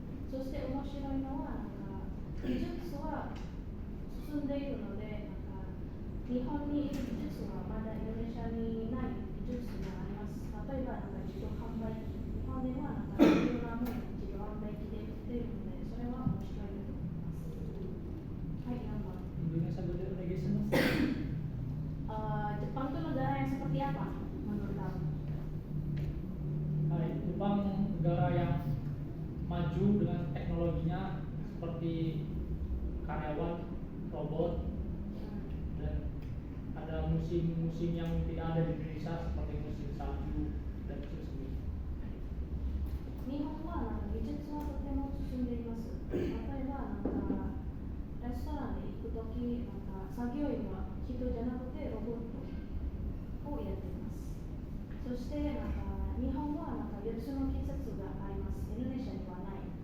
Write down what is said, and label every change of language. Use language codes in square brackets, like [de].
[ja] そして面白いのは技術は進んでいるので、日本にいる技術はまだインドネシアにない技術があります。例えば自動販売機、日本ではいろんなものが自動販売機で売っているので、それは面白いと思います。はい、4番。 [id] Indonesia berbeda Indonesia. Jepang itu negara yang seperti apa menurut kamu? Hai, Jepang negara yang maju dengan teknologinya seperti karyawan, robot, dan ada musim-musim yang tidak ada di Indonesia seperti musim salju dan musim semi. [ja] 日本は技術はとても進んでいます。例えばレストランで行くとき、作業員は人じゃなくてロボットをやっています。そして日本は別の季節があります。インドネシアにはない。